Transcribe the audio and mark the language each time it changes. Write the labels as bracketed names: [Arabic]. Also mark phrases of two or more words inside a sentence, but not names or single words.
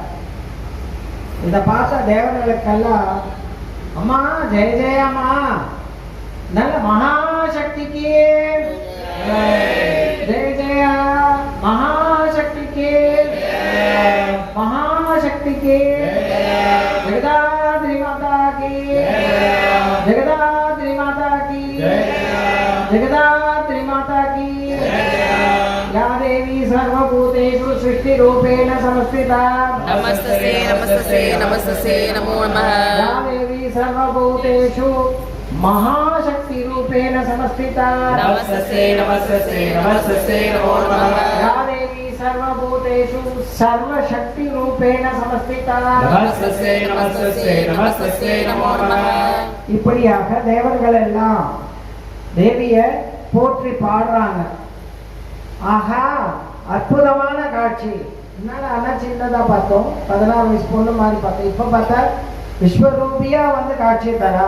[Tamil] இதை பார்த்த தேவதைகளுக்கெல்லாம் அம்மா ஜெய ஜெயம்மா, நல்ல மகாசக்திக்கு ஜெய ஜெய, மகாசக்திக்கு மகாசக்திக்கு, [Hindi] जगदात्री माता की, जगदात्री माता की, जगदात्री माता की, [Tamil] जगदात्री माता की। [Sanskrit] या देवी सर्वभूतेषु सृष्टिरूपेण संस्थिता, नमस्ते नमस्ते नमस्ते नमो नमः। या देवी सर्वभूतेषु महाशक्ति रूपेण संस्थिता, नमस्ते नमस्ते नमस्ते नमो नमः। या देवी सर्वभूतेषु सर्वशक्ति रूपेण संस्थिता, नमस्ते नमस्ते नमस्ते नमो नमः। [Tamil] இப்படியாக தேவர்கள் எல்லாம் தேவிய போற்றி பாடுறாங்க. ஆஹா அற்புதமான காட்சி. என்னடா சின்னதா பார்த்தோம், 16 வயசு பொண்ணு மாதிரி பார்த்தோம். இப்ப பார்த்தா விஸ்வரூபியா வந்து காட்சி தரா.